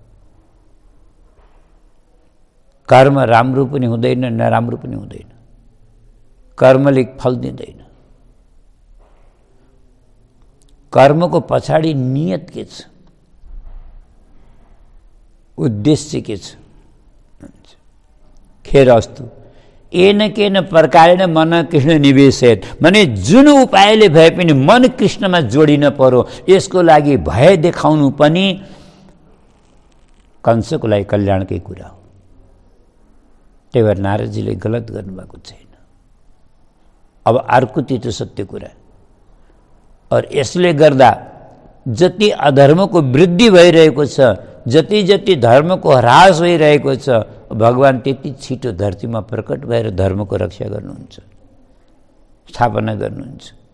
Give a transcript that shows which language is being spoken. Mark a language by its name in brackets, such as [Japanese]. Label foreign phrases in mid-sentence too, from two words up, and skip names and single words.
[Nepali] कर्म राम्रो पनि हुँदैन, नराम्रो पनि हुँदैन। कर्मले फल दिँदैन। कर्मको पछाडि नियत के छ, उद्देश्य के छ। [Sanskrit] खेर अस्तु येन केन प्रकारेण मन कृष्ण निवेशेत, [Nepali] माने जुन उपायले भए पनि मन कृष्णमा जोडिन पर्यो, यसको लागि भय देखाउनु पनि कंसको लागि कल्याणकै कुरा हो। त्यही भएर नारदजीले गलत गर्नुभएको छैन। अब अर्को तीतो सत्य कुरा, और यसले गर्दा जति अधर्मको वृद्धि भइरहेको छ, जति जति धर्मको ह्रास भइरहेको छ, भगवान त्यति छिटो धरतीमा प्रकट भएर धर्मको रक्षा गर्नुहुन्छ, स्थापना गर्नुहुन्छ।